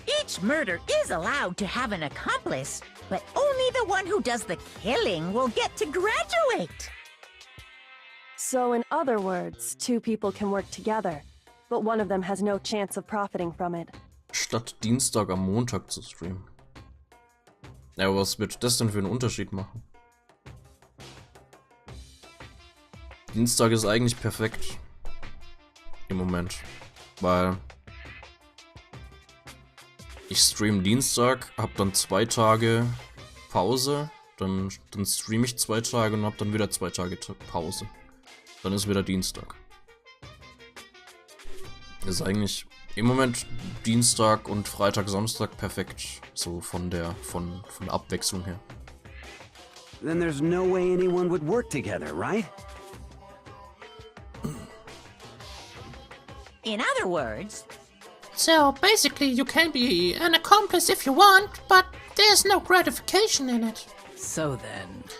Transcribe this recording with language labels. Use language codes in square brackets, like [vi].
[en] Each murder is allowed to have an accomplice, but only the one who does the killing will get to graduate. So in other words, two people can work together, but one of them has no chance of profiting from it. [de] Statt Dienstag am Montag zu streamen. Ja, was wird das denn für einen Unterschied machen? Dienstag ist eigentlich perfekt. Im Moment. Weil ich stream Dienstag, hab dann 2 Tage Pause, dann stream ich 2 Tage und hab dann wieder 2 Tage Pause. Dann ist wieder Dienstag. Ist eigentlich im Moment Dienstag und Freitag, Samstag perfekt. So von der Abwechslung her. [en] Then there's no way anyone would work together, right? In other words, So basically, you can be an accomplice if you want, but there's no gratification in it. So then...